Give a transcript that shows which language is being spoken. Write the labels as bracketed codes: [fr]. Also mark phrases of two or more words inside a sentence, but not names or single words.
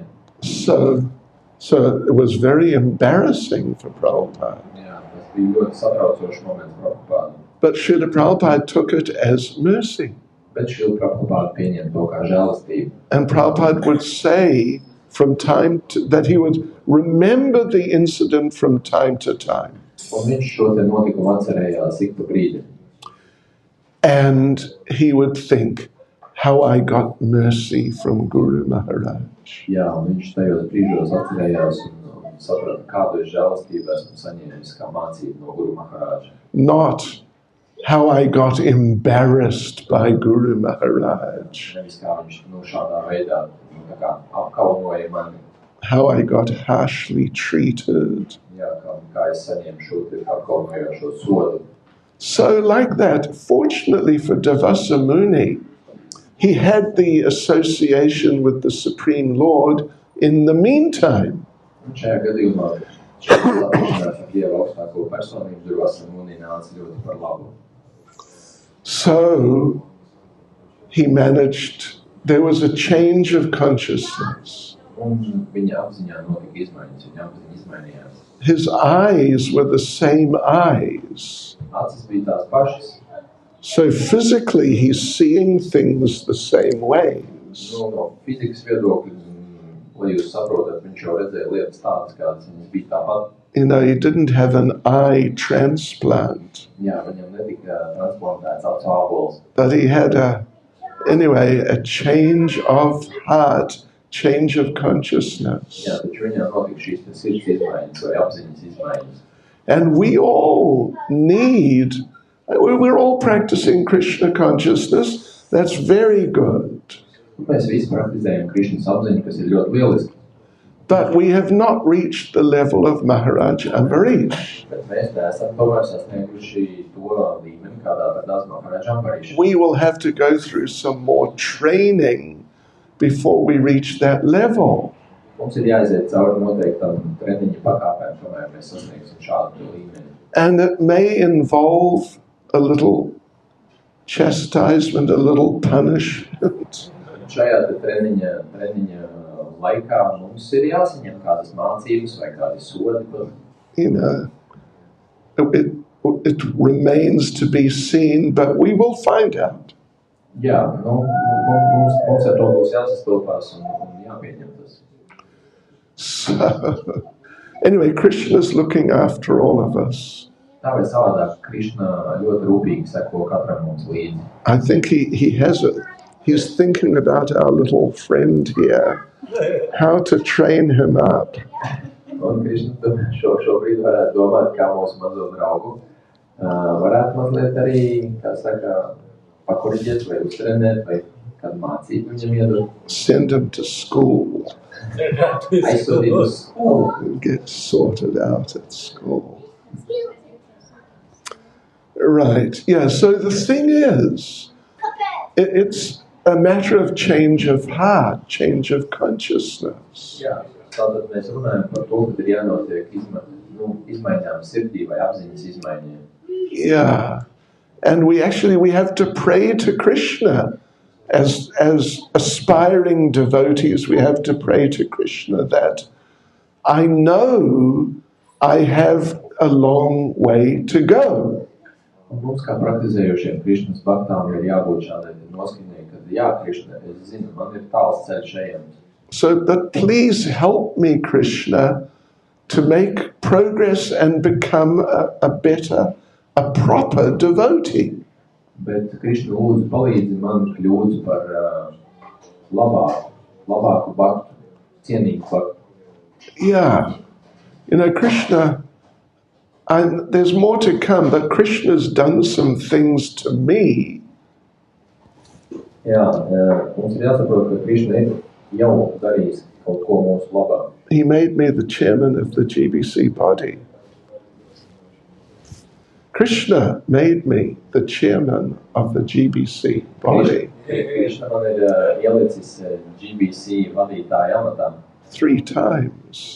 [en] So it was very embarrassing for Prabhupada. [lv] Jā, tas bija ļoti satraucošs moments Prabhupādu. [en] But Srila Prabhupada took it as mercy. [lv] Bet Srila Prabhupāda pieņem to kā žēlastību. [en] And Prabhupada would say from time to, that he would remember the incident from time to time. [lv] Un viņš šo te notikumu atcerējās ik pa brīdim. [en] And he would think, how I got mercy from Guru Maharaj. [lv] Jā, un viņš tajos brīžos atcerējās un saprata, kādu žēlastību esmu saņēmis kā mācību no Guru Maharāža. [en] Not how I got embarrassed by Guru Maharaj. [lv] Nevis kā viņš šādā veidā tā kā apkaunoja mani. [en] How I got harshly treated. [lv] Jā, kā es saņēmu šo apkaunojošo sodu. [en] So like that, fortunately for Durvasa Muni, he had the association with the Supreme Lord in the meantime. [lv] Un šajā gadījumā satikšanās ar Dieva augstāko personību Durvasa Muni nāca ļoti par labu. [en] So he managed, there was a change of consciousness. [lv] Un viņa apziņā notika izmaiņas, viņa apziņa izmainījās. [en] His eyes were the same eyes. [lv] Acis bija tās pašas. [en] So physically he's seeing things the same ways. [lv] No fizikas viedokļa, lai jūs saprotat, viņš jau redzēja lietas tādas, kādas viņas bija tāpat. [en] You know, he didn't have an eye transplant. [lv] Jā, viņam netika transplantēts acu ābols. [en] But he had a change of heart, change of consciousness. [lv] Jā, taču viņam notika šīs sirds izmaiņas vai apziņas izmaiņas. [en] And we all need, we're all practicing Krishna consciousness. That's very good. [lv] Mēs visi praktizējam Krišnas apziņu, kas ir ļoti lieliski. [en] But we have not reached the level of Maharaj Ambarish. [lv] Bet mēs neesam tomēr sasnieguši to līmeni, kādā tādās Maharaj Ambarish. [en] We will have to go through some more training before we reach that level. [lv] Mums ir jāiziet cauri noteiktam treniņa pakāpēm, tomēr mēs sasniegsim šādu līmeni. [en] And it may involve a little chastisement, a little punishment. [lv] Šajā treniņa laikā mums ir jāsaņem kādas mācības vai kādi sodi. [en] You know, it remains to be seen, but we will find out. [lv] Jā, mums ar to būs jāsastopās un jāpieņem tas. [en] So, anyway, Krishna's looking after all of us. [lv] Tā vai savādāk, Krišna ļoti rūpīgi seko katram mums līdzi. [en] I think he's thinking about our little friend here, how to train him up. [lv] Un Krišna šobrīd varētu domāt, kā mūsu mazo draugu varētu mazliet arī, kā saka, pakoriģēt vai uztrenēt vai kādu mācību viņam iedot. [en] Send him to school. [lv] Aizsūtīt uz skolu. [en] Get sorted out at school. Right, yeah, so the thing is, it's a matter of change of heart, change of consciousness. [lv] Jā, tātad mēs runājam par to, ka ir jānotiek izmaiņām sirdī vai apziņas izmaiņām. [en] Yeah, and we have to pray to Krishna. As aspiring devotees, we have to pray to Krishna that I know I have a long way to go. [lv] Un mums kā praktizējošiem Krišnas baktām ir jābūt šādai noskaņai, kad jā, Krišna, es zinu, man ir tāls ceļš ejams. [en] So, but please help me, Krishna, to make progress and become a proper devotee. [lv] Bet Krišna lūdzu palīdzi man kļūt par labāku baktu, cienīgu baktu. [en] Yeah, Krishna, there's more to come, but Krishna's done some things to me. [lv] Jā, mums ir jāsaprot, ka Krišna ir jau darījis kaut ko mūsu labā. [en] He made me the chairman of the GBC body. Krishna made me the chairman of the GBC body. [lv] Krišna man ir ielicis GBC vadītāja amatā. [en] 3 times.